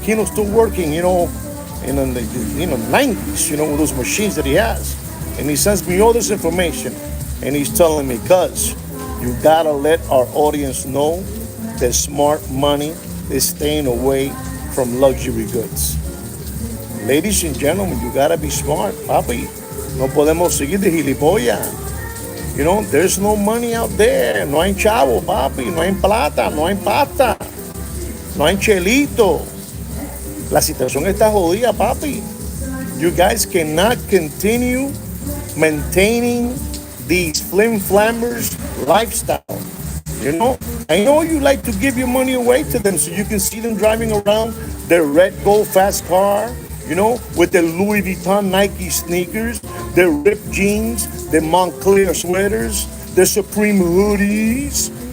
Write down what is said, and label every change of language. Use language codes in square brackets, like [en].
[en] Kino's still working, in the 90s, with those machines that he has. And he sends me all this information. And he's telling me, cuz, you gotta let our audience know that smart money is staying away from luxury goods. Ladies and gentlemen, you gotta be smart, papi. [es] No podemos seguir de gilipollas. [en] There's no money out there. [es] No hay chavo, papi. No hay plata, no hay pasta. No hay chelito. La situación está jodida, papi. [en] You guys cannot continue maintaining these flim-flammers lifestyle. I know you like to give your money away to them so you can see them driving around their red gold fast car, with their Louis Vuitton Nike sneakers, their ripped jeans, their Montclair sweaters, their Supreme hoodies.